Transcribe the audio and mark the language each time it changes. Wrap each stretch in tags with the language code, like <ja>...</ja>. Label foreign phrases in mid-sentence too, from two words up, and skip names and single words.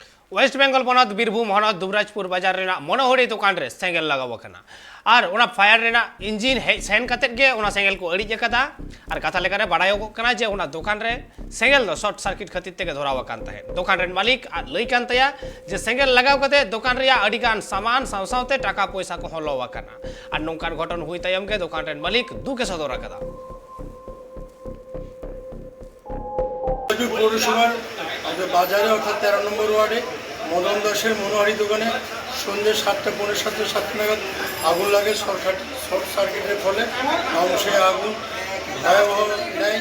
<sat>वेस्ट बेंगल बनत बीरभूम हनत दुबराजपुर बाजार रेना मनोहरी दुकान रे सेंगल लगाव कना और ओना फायर रेना इंजिन हे सेन कते गे ओना सेंगल को अड़ी जकदा और कथा लेकर बाड़ायो कना जे ओना दुकान रे सेंगल दो</sat> <en>short circuit</en> <sat>खातिर तेगे धराव कान तहे दुकान रे मालिक लई कान तया जे सेंगल लगाव कते दुकान रे अड़ी गान सामान सावसावते टाका पैसा को हलो कना और नोंकान घटन हुई तयम के दुकान रे मालिक दू के सदर कदा</sat> <bn>পৌরসভার বাজারে অর্থাৎ 13 নম্বর ওয়ার্ডে মদন দাসের মনোহারি দোকানে সন্ধ্যে 7টা 7:30 নাগাদ আগুন লাগে শর্ট সার্কিটের ফলে অংশে আগুন ভয়াবহ নেয়।</bn>